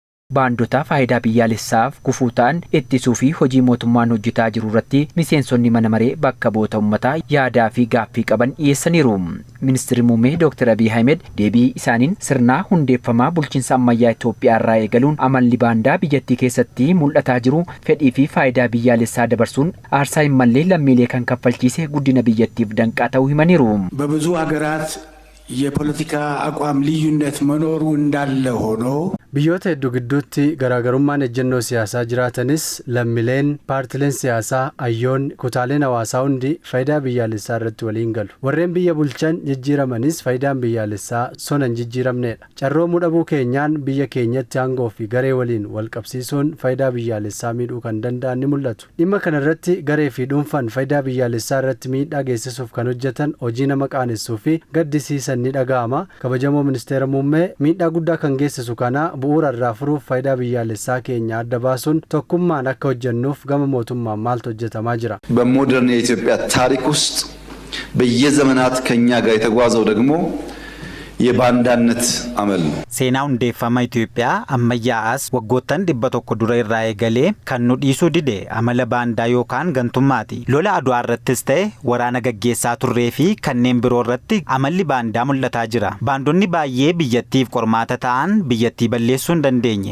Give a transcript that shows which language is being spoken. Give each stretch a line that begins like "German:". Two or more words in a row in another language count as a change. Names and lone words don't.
Oromo: Baandota faayidaa biyyaalessaaf gufuu ta'an ittisuu fi hojii mootummaan hojjetaa jiru irratti miseensonni mana maree bakka bu'oota uummataa yaadaa fi gaaffii qaban dhiyeessaniiru. Ministeerri muummee Dr. Abiy Ahmed deebii isaaniin sirna hundeeffamaa bulchiinsa ammayyaa Itoophiyaa irraa eegaluun amalli baandaa biyyattii keessatti mul'ataa jiru fedhii fi faayidaa biyyaalessaa dabarsuun aarsaa hin mallee lammiilee kan kaffalchiise guddina biyyattiif danqaa ta'uu himaniiru.
Amharic: በብዙ ሀገራት የፖለቲካ አቋም ልዩነት መኖሩ እንዳለ ሆኖ
Oromo: biyyoota hedduu gidduutti garaagarummaan ejjennoo siyaasaa jiraatanis lammiileen paartileen siyaasaa hayyoonni kutaaleen hawaasaa hundi faayidaa biyyaalessaa irratti waliin galu. Warreen biyya bulchan jijjiiramanis faayidaan biyyaalessaa sona hin jijjiiramnedha. Carroomuu dhabuu keenyaan biyya keenyatti aangoo fi garee waliin wal qabsiisuun faayidaa biyyaalessaa miidhuu kan danda'an ni mul'atu. Dhimma kana irratti garee fi dhuunfaan faayidaa biyyaalessaa irratti miidhaa geessisuuf kan hojjetan hojii nama qaanessuu fi gaddisiisan ni dhaga'ama. Kabajamoo ministeera muummee miidhaa guddaa kan geessisu kana bu'uura irraa furuuf faayidaa biyyaalessaa keenya adda baasuun tokkummaan akka hojjennuuf gama mootummaan maaltu hojjetamaa jira?
Amharic: በሞደርን የኢትዮጵያ ታሪክ ውስጥ በየዘመናት ከኛ ጋር የተጓዘው ደግሞ የባንዳነት አመል ነው።
Oromo: Seenaa hundeeffama Itoophiyaa ammayyaa'as waggoottan 100 dura irraa eegalee kan nu dhiisuu dide amala baandaa yookaan gantummaati. Lola Aduwaa irrattis ta'e waraana gaggeessaa turree fi kanneen biroo irratti amalli baandaa mul'ataa jira. Baandonni baay'ee biyyattiif qormaata ta'an biyyattii balleessuu hin dandeenye.